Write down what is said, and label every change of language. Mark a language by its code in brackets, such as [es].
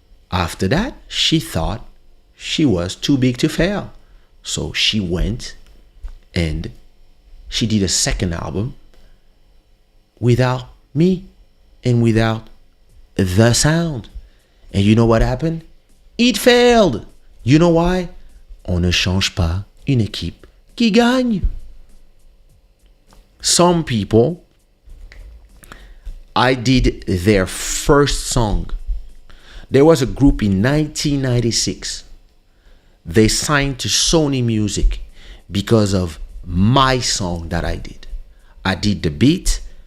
[en] After that, she thought she was too big to fail. So she went and she did a second album without me and without the sound. And you know what happened? It failed. You know why? [fr] On ne change pas une équipe qui gagne. [en] Some people, I did their first song. There was a group in 1996. They signed to Sony Music because of my song that I did. I did the beat.